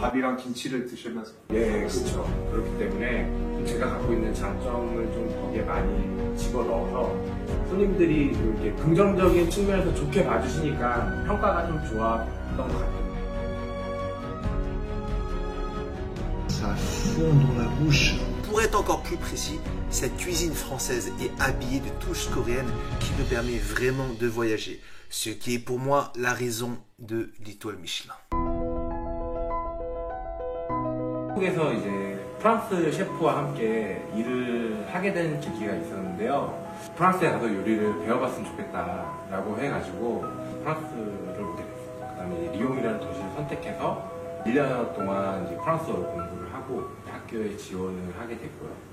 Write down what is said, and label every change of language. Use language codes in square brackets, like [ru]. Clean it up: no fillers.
[ko] 밥이랑 김치를 드시면서. 예, 그렇죠. 그렇기 때문에 제가 갖고 있는 장점을 좀 거기에 많이 집어넣어서 손님들이 이렇게 긍정적인 측면에서 좋게 봐주시니까 평가가 좀 좋았던 것 같아요. [fr] Ça fond dans la bouche. Pour être encore plus précis, cette cuisine française est habillée de touches coréennes qui me permet vraiment de voyager, ce qui est pour moi la raison de l'étoile Michelin. [ko] 한국에서 이제 프랑스 셰프와 함께 일을 하게 된 계기가 있었는데요. 프랑스에 가서 요리를 배워봤으면 좋겠다라고 해가지고 프랑스를 오게 됐어요. 그다음에 리옹이라는 도시를 선택해서 1년 동안 이제 프랑스어로 공부를 하고 학교에 지원을 하게 됐고요.